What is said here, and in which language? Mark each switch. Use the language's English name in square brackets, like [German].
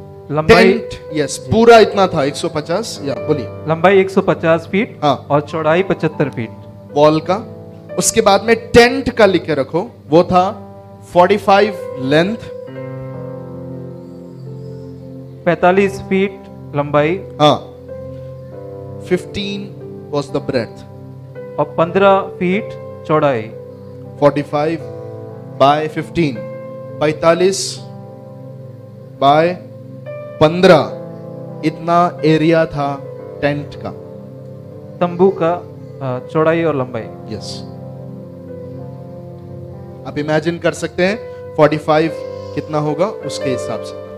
[Hindi] लंबाई। यस, पूरा इतना था 150। या बोलिए। लंबाई 150 फीट, हाँ, और चौड़ाई 75 फीट वॉल का। उसके बाद में टेंट का लिख के रखो, वो था 45 लेंथ, 45 फीट लंबाई, हाँ, [English] 15 was the breadth, [Hindi] और 15 फीट चौड़ाई। 45 by 15, 45 by 15, इतना एरिया था टेंट का, तंबू का चौड़ाई और लंबाई। यस, आप इमेजिन कर सकते हैं 45 कितना होगा उसके हिसाब से।